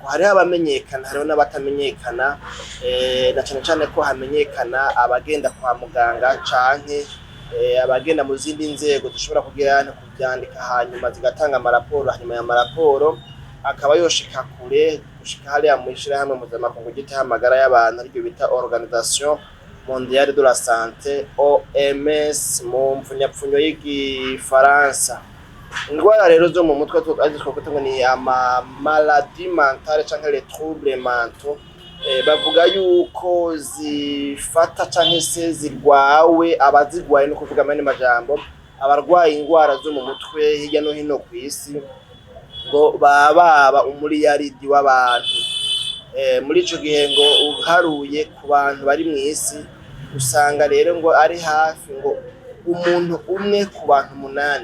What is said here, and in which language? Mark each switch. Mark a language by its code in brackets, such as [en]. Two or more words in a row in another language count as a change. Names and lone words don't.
[rn] hariho abamenyekana hariho n'abatamenyekana, na cane cane ko hamenyekana abagenda kwa muganga canke abagenda mu zindi nzego dushobora kuvyandika hanyuma zigatanga amaraporo, hanyuma ya maraporo akaba yoshika kure gushika hariya mw'ishirahamwe mpuzamakungu ryitaho amagara y'abantu ariryo bita Organisation Mondiale de la Santé, OMS mu mpfunyapfunyo y'igifaransa. Indwara rero zo mu mutwe twakwita ngo ni ama [fr] maladie mentale [rn] canke [fr] les troubles mentaux, [rn] bavuga yuko zifata canke se zirwawe, abazirwaye no kuvuga amene majambo, abarwaye indwara zo mu mutwe hirya no hino ku isi ngo baba umuriyaridi w'abantu. Muri ico gihe ngo uharuye ku bantu bari mw'isi usanga rero ngo ari hafi ngo umuntu umwe ku bantu 8.